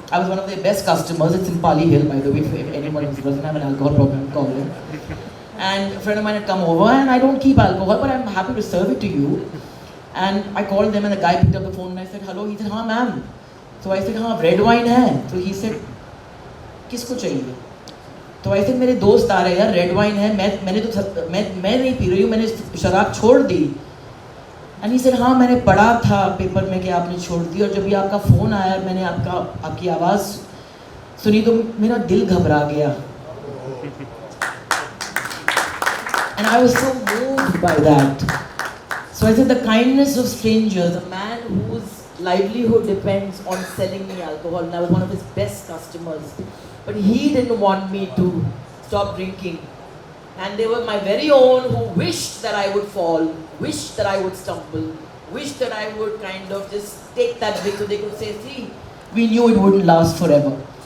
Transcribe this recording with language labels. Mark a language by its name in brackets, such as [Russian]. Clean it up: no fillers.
[English] I was one of their best customers. It's in Pali Hill, by the way. If anyone doesn't have an alcohol problem, call them. And a friend of mine had come over, and I don't keep alcohol, but I'm happy to serve it to you. And I called them, and the guy picked up the phone, and I said, hello. He said, हाँ ma'am. So I said, हाँ, red wine है. So he said, [Hindi] किसको चाहिए? [English] तो I said, [Hindi] मेरे दोस्त आ रहे हैं, red wine है. मैं नहीं पी रही हूँ, मैंने शराब छोड़ दी. [English] And he said, [Hindi] हाँ मैंने पढ़ा था पेपर में कि आपने छोड़ दी, और जब ये आपका फ़ोन आया, मैंने आपकी आवाज़ सुनी तो मेरा दिल घबरा गया. [English] And I was so moved by that. So I said, the kindness of strangers, a man whose livelihood depends on selling me alcohol, and I was one of his best customers. But he didn't want me to stop drinking. And they were my very own who wished that I would fall, wished that I would stumble, wished that I would kind of just take that bit so they could say, see, we knew it wouldn't last forever.